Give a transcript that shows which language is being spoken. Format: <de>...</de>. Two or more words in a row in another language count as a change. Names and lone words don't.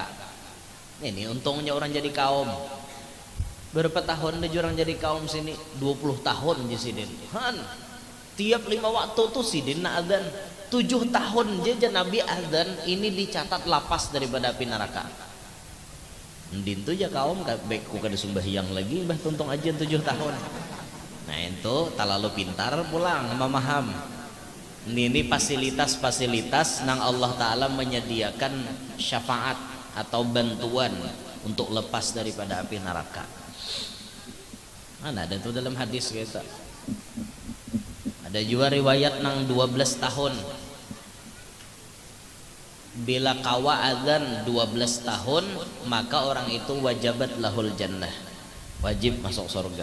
<id>Ini untungnya orang jadi kaum. Berapa tahun dia orang jadi kaum sini? 20 tahun di sini.</id> <bjn>Tiap 5 waktu tuh sidin na azan.</bjn> <id>7 tahun aja Nabi azan ini dicatat lepas daripada api neraka.</id> <bjn>Ndin tuh ya kaum baik ku kada sembahyang lagi mbah tuntung aja 7 tahun. Nah itu terlalu pintar pulang memaham.</bjn> <id>Ini fasilitas-fasilitas nang Allah Ta'ala menyediakan syafaat atau bantuan untuk lepas daripada api neraka. Mana ada tuh dalam hadis kita.</id> <bjn>Ada juga riwayat nang 12 tahun. Bila kawa azan 12 tahun, maka orang itu</bjn> <ar>wajabat lahul jannah,</ar> <bjn>wajib masuk surga.</bjn>